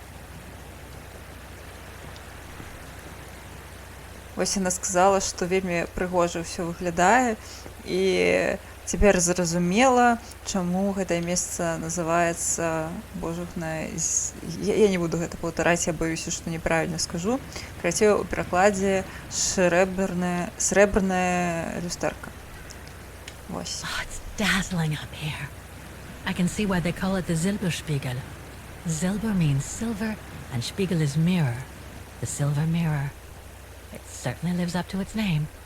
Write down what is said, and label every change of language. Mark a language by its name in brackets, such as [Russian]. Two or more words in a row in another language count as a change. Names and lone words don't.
[Belarusian] Вось яна сказала, што вельмі прыгожа ўсё выглядае і цяпер зразумела, чаму гэтае месца называецца я не буду гэта паўтараць, я баюся, што неправільна скажу. Карацей, у перакладзе срэбраная люстэрка. Вось. [English] Oh, it's dazzling up here. I can see why they call it the Silberspiegel. Silber means silver, and Spiegel is mirror. The silver mirror. It certainly lives up to its name.